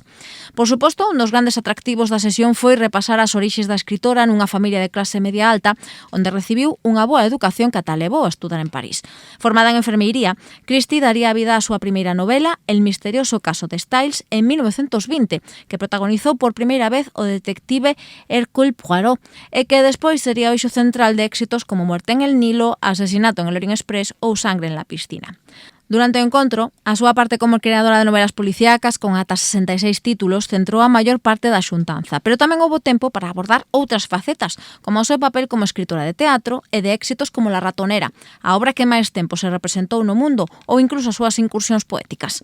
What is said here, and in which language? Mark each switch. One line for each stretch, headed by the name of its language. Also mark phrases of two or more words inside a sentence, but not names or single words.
Galician: Por suposto, un dos grandes atractivos da sesión foi repasar as orixes da escritora nunha familia de clase media alta, onde recibiu unha boa educación que ata levou a estudar en París. Formada en enfermeiría, Christie daría a vida á súa primeira novela, El misterioso caso de Styles, en 1920, que protagonizou por primeira vez o detective Hercule Poirot, e que despois sería o eixo central de éxitos como Muerte en el Nilo, Asesinato en el Orient Express ou Sangre en la piscina. Durante o encontro, a súa parte como creadora de novelas policíacas con ata 66 títulos centrou a maior parte da xuntanza, pero tamén houbo tempo para abordar outras facetas, como o seu papel como escritora de teatro e de éxitos como La ratonera, a obra que máis tempo se representou no mundo, ou incluso as súas incursións poéticas.